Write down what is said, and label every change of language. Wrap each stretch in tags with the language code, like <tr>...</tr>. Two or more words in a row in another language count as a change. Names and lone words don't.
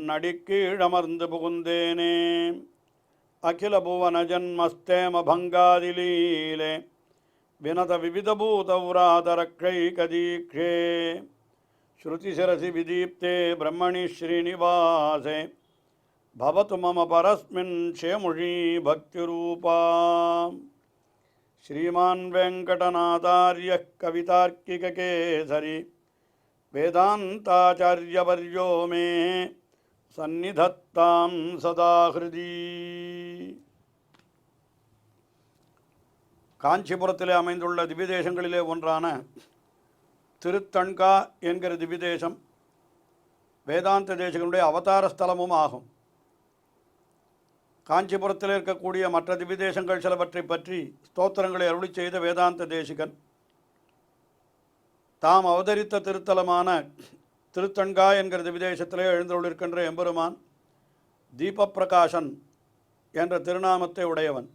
<ta>அடிக்கீழமர்ந்து புகுந்தேனே</ta> <sa>अखिल भुवन जन्मस्थेम भङ्गादिलीले विनत विविधभूत व्रातरक्षैक दीक्षे श्रुतिशिरसि विदीप्ते ब्रह्मणि श्रीनिवासे भवतु मम परस्मिन् शेमुषी भक्तिरूपा श्रीमान् वेङ्कटनाथार्यः कवितार्किककेसरी वेदान्ताचार्यवर्यो मे सन्निधत्तां सदा हृदि.</sa> <ta>காஞ்சிபுரத்திலே அமைந்துள்ள திவ்யதேசங்களிலே ஒன்றான திருத்தண்கா என்கிற திவ்யதேசம் வேதாந்த தேசிகனுடைய அவதார ஸ்தலமும் ஆகும். காஞ்சிபுரத்தில் இருக்கக்கூடிய மற்ற திவ்யதேசங்கள் சிலவற்றை பற்றி ஸ்தோத்திரங்களை அருளி செய்த வேதாந்த தேசிகன் தாம் அவதரித்த திருத்தலமான திருத்தண்கா என்கிற திவ்யதேசத்திலே எழுந்தருளிருக்கின்ற எம்பெருமான் தீபப்பிரகாசன் என்ற திருநாமத்தை உடையவன்.</ta>